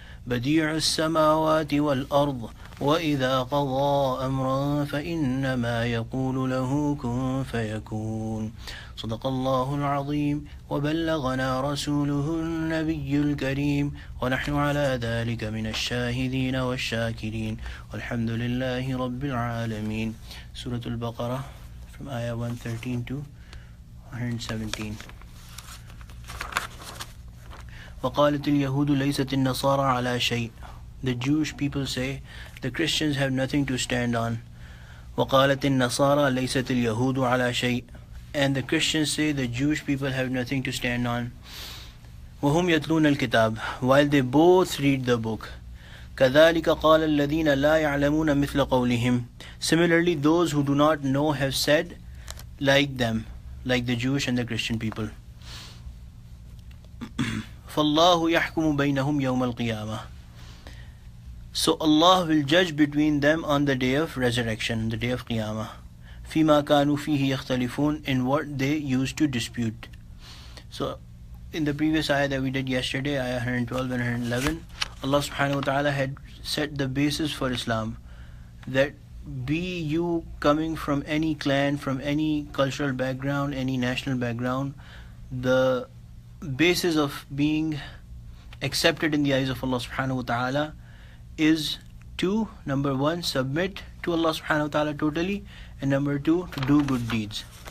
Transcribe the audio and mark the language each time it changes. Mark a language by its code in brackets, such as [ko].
[ar] بديع السماوات والأرض وإذا قضى أمرا فإنما يقول له كن فيكون صدق الله العظيم وبلغنا رسوله النبي الكريم ونحن على ذلك من الشاهدين والشاكرين والحمد لله رب العالمين. [en] Surah Al-Baqarah from ayah 113 to 117. [ar] وقالت اليهود ليست النصارى على شيء. [en] The Jewish people say the Christians have nothing to stand on. [ar] وقالت النصارى ليست اليهود على شيء. [en] And the Christians say the Jewish people have nothing to stand on. [ar] وهم يتلون الكتاب, [en] while they both read the book. [ar] كذلك قال الذين لا يعلمون مثل قولهم. [en] Similarly, those who do not know have said like them, like the Jewish and the Christian people. [ar] فالله يحكم بينهم يوم القيامة. [en] So Allah will judge between them on the day of resurrection, the day of Qiyamah. [ar] فيما كانوا فيه يختلفون, [en] in what they used to dispute. So in the previous ayah that we did yesterday, ayah 112 and 111, Allah subhanahu wa ta'ala had set the basis for Islam, that be you coming from any clan, from any cultural background, any national background, the basis of being accepted in the eyes of Allah subhanahu wa ta'ala is to, number one, submit to Allah subhanahu wa ta'ala totally, and number two, to do good deeds.